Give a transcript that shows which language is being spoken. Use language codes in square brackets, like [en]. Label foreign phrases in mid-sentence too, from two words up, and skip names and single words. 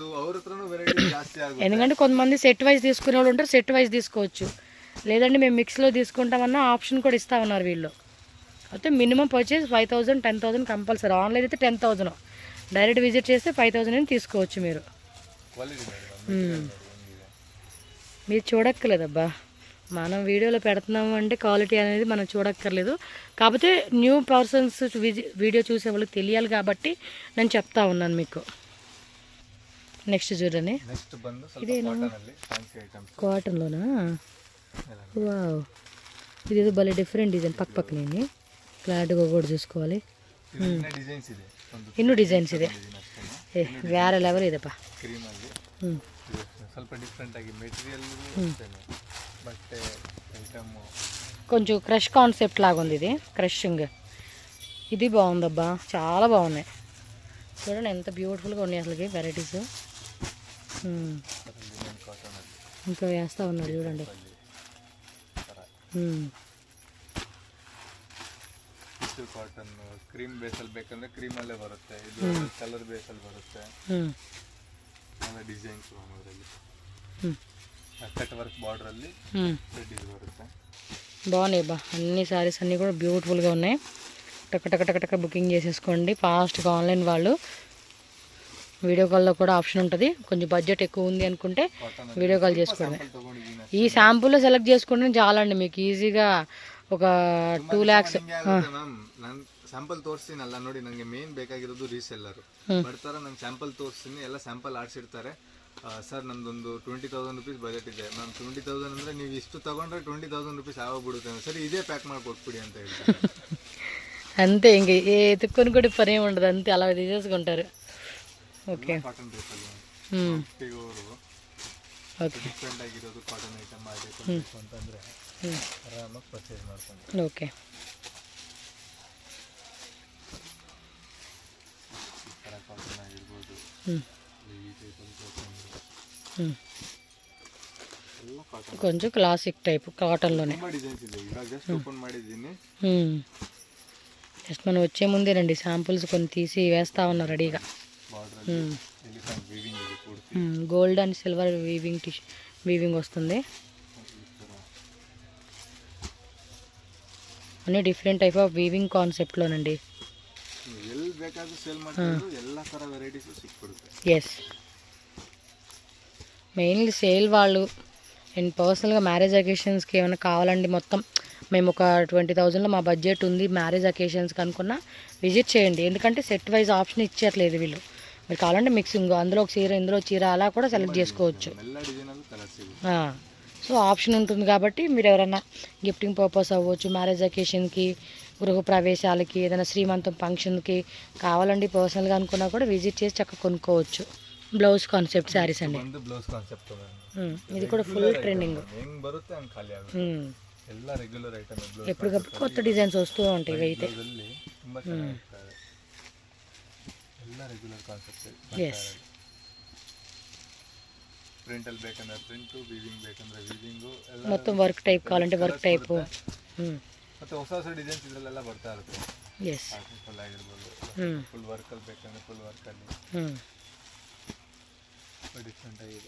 [kn] ಅವ್ರ ಹತ್ರನೂ ವೆರೈಟಿ ಜಾಸ್ತಿ ಆಗುತ್ತೆ. [te] ఎందుకంటే కొంతమంది [en] set wise [te] తీసుకునే వాళ్ళు ఉంటారు, [en] set wise [te] తీసుకోవచ్చు. లేదంటే మేము మిక్స్లో తీసుకుంటామన్న ఆప్షన్ కూడా ఇస్తా ఉన్నారు వీళ్ళు. అయితే [en] minimum purchase [te] 5,000 10,000 కంపల్సరీ. ఆన్లైన్ అయితే 10,000, [en] direct visit [te] చేస్తే 5,000 అని తీసుకోవచ్చు మీరు. మీరు చూడక్కర్లేదబ్బా, మనం వీడియోలో పెడుతున్నాము అంటే క్వాలిటీ అనేది మనం చూడక్కర్లేదు. కాకపోతే [en] new persons [te] వీడియో చూసే వాళ్ళకి తెలియాలి కాబట్టి నేను చెప్తా ఉన్నాను మీకు. నెక్స్ట్ చూడండి, ఇదేనా కాటన్లోనా? వావ్, ఇదేదో భలే [en] different design. [te] పక్కనే క్లారిటీగా కూడా చూసుకోవాలి. [kn] ಇನ್ನೂ ಡಿಸೈನ್ಸ್ ಇದೆ, ಬೇರೆ ಲೆವೆಲ್ ಇದೆಪ್ಪ. ಸ್ವಲ್ಪ ಡಿಫ್ರೆಂಟ್ ಆಗಿ ಮೆಟೀರಿಯಲ್ ಬಟ್ಟೆ ಐಟಮ್ [te] కొంచెం [en] crush concept [te] లాగా ఉంది ఇది, క్రషింగ్. ఇది బాగుందబ్బా, చాలా బాగున్నాయి. చూడండి ఎంత బ్యూటిఫుల్గా ఉన్నాయి అసలుకి వెరైటీస్. ఇంకా వేస్తూ ఉన్నారు చూడండి. [en] cotton cream base [kn] ಬೇಕಂದ್ರೆ ಕ್ರೀಮಲ್ಲೇ ಬರುತ್ತೆ. ಇದು [en] color base [kn] ಬರುತ್ತೆ. ಡಿಸೈನ್ಸ್ ಅದರಲ್ಲಿ [en] cut work border [kn] ಅಲ್ಲಿ ರೆಡ್ ಬರುತ್ತೆ. [te] బాగున్నాయి బా, అన్ని శారీస్ అన్నీ కూడా బ్యూటిఫుల్గా ఉన్నాయి. టక బుకింగ్ చేసేసుకోండి ఫాస్ట్గా. ఆన్లైన్ వాళ్ళు [en] video call [te] కూడా ఆప్షన్ ఉంటుంది. కొంచెం బడ్జెట్ ఎక్కువ ఉంది అనుకుంటే [en] video call [te] చేసుకోండి. ఈ శాంపుల్లో సెలెక్ట్ చేసుకుంటే చాలండి మీకు ಈಸಿగా ఒక 2 lakhs. [kn] ನಾನು ಸ್ಯಾಂಪಲ್ ತೋರಿಸ್ತೀನಲ್ಲ ನೋಡಿ, ನನಗೆ ಮೇನ್ ಬೇಕಾಗಿರೋದು ರೀಸೆಲ್ಲರ್ ಬರ್ತಾರೆ. ನಾನು ಸ್ಯಾಂಪಲ್ ತೋರಿಸ್ತೀನಿ, ಎಲ್ಲ ಸ್ಯಾಂಪಲ್ ಆಡಿಸಿರ್ತಾರೆ. ಸರ್ ನಂದೊಂದು 20,000 [en] rupees budget [kn] ಇದೆ ಮ್ಯಾಮ್. 20,000 ಅಂದರೆ ನೀವು ಇಷ್ಟು ತಗೊಂಡ್ರೆ 20,000 ರೂಪೀಸ್ ಆಗೋಗ್ಬಿಡುತ್ತೆ. ಸರಿ ಇದೇ ಪ್ಯಾಕ್ ಮಾಡಿ ಕೊಟ್ಬಿಡಿ ಅಂತ ಹೇಳ್ತಾರೆ. [te] అంతే, ఇంక ఎత్తుక్కొని కూడా పని ఏమి ఉండదు, అంతే అలా తీసేసుకుంటారు. ఓకే, [en] cotton dress [kn] ಓಕೆ ಡಿಫ್ರೆಂಟ್ ಆಗಿರೋದು [en] cotton item [kn] ಆಗಬೇಕು ಅಂತಂದರೆ ಆರಾಮಾಗಿ ಪರ್ಚೇಸ್ ಮಾಡ್ಕೊಂಡು. ಓಕೆ ಈ ಥರ ಕಾಟನ್ ಆಗಿರ್ಬೋದು, ಈ ಟೈಪಲ್ಲಿ ಕಾಟನ್ ಎಲ್ಲ ಕಾಟನ್, [te] కొంచెం [en] classic type cotton [kn] ತುಂಬ ಡಿಸೈನ್ಸ್ ಇದೆ. ಇವಾಗ [en] just open [kn] ಮಾಡಿದ್ದೀನಿ. [te] జస్ట్ మనం వచ్చే ముందేనండి శాంపుల్స్ కొన్ని తీసి వేస్తా ఉన్నారు రెడీగా. [en] border elephant weaving [te] ఇది పూర్తి. [en] gold and silver weaving [te] వస్తుంది. అన్ని [en] different type of weaving concept. [kn] ಎಲ್ಲಿ ಬೇಕಾದ್ರೂ ಸೇಲ್ ಮಾಡ್ತಿದ್ರು, ಎಲ್ಲ ಥರ ವೆರೈಟೀಸ್ ಸಿಕ್ಬಿಡುತ್ತೆ. [te] ఎస్, మెయిన్లీ సేల్ వాళ్ళు అండ్ పర్సనల్గా [en] marriage occasions [te] ఏమైనా కావాలండి, మొత్తం మేము ఒక 20,000లో మా బడ్జెట్ ఉంది [en] marriage occasions [te] అనుకున్నా విజిట్ చేయండి. ఎందుకంటే [en] set wise option [te] ఇచ్చట్లేదు వీళ్ళు. మీరు కావాలంటే మిక్సింగ్, అందులో ఒక చీర ఇందులో చీర అలా కూడా సెలెక్ట్ చేసుకోవచ్చు. సో ఆప్షన్ ఉంటుంది కాబట్టి మీరు ఎవరైనా [en] gifting purpose [te] అవ్వచ్చు, [en] marriage occasion, [te] గృహప్రవేశాలకి, ఏదైనా శ్రీమంతం ఫంక్షన్కి కావాలండి పర్సనల్గా అనుకున్నా కూడా విజిట్ చేసి చక్కగా కొనుక్కోవచ్చు. [en] blouse concept sarees [te] అండి. [en] blouse concept [te] ఇది కూడా [en] full trending. [kn] ಹೆಂಗ್ ಬರುತ್ತೆ ಹಂಗೆ ಖಾಲಿ ಆಗುತ್ತೆ. ಎಲ್ಲ [en] regular item. [te] ఎప్పటికప్పుడు కొత్త డిజైన్స్ వస్తూ ఉంటాయి. ఇవి అయితే [kn] ತುಂಬಾ ಚೆನ್ನಾಗಿರ್ತದೆ. ಎಲ್ಲ [en] regular concept. [te] ఎస్, [kn] ಪ್ರಿಂಟ್ ಅಲ್ಲಿ ಬೇಕಂದ್ರೆ ಪ್ರಿಂಟ್, ವೀವಿಂಗ್ ಬೇಕಂದ್ರೆ ವೀವಿಂಗು, ಎಲ್ಲ [te] మొత్తం [en] work type [te] కావాలంటే [en] work type. [kn] ಮತ್ತೆ ಹೊಸ ಹೊಸ ಡಿಸೈನ್ಸ್ ಇದರಲ್ಲೆಲ್ಲ ಬರ್ತಾ ಇರುತ್ತೆ. [te] ఎస్, [kn] ಫುಲ್ ಆಗಿರ್ಬೋದು, [en] full work [kn] ಅಲ್ಲಿ ಬೇಕಂದ್ರೆ [en] full work [kn] ಅಲ್ಲಿ ಡಿಫ್ರೆಂಟ್ ಆಗಿದೆ.